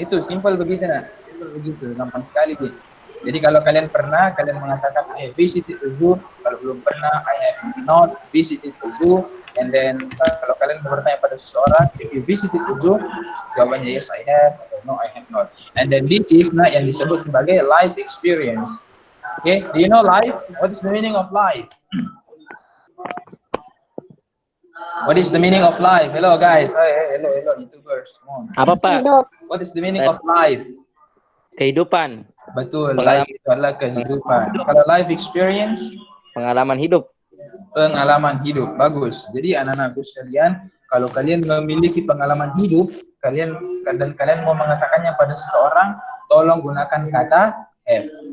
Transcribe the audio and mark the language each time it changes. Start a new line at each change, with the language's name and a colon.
Indonesian: Itu simple begitu nak. Simple begitu, gampang sekali gitu. Jadi kalau kalian pernah, kalian mengatakan
English: I have visited the zoo.
Indonesian: Kalau belum pernah,
English: I have not visited the zoo. And then
Indonesian: kalau kalian bertanya pada seseorang,
English: if you visited the zoo, jawabannya yes I have, atau no I have not. And then this is
Indonesian: yang disebut sebagai
English: life experience. Okay, do you know life? What is the meaning of life? What is the meaning of life? Hello guys, hello YouTubers. Come on.
Indonesian: Apa Pak?
English: What is the meaning of life?
Indonesian: Kehidupan. Betul, life itu adalah kehidupan. Kalau life experience, pengalaman hidup. Pengalaman hidup, bagus. Jadi anak-anakku sekalian, kalau kalian memiliki pengalaman hidup, kalian mau mengatakannya pada seseorang, tolong gunakan kata have.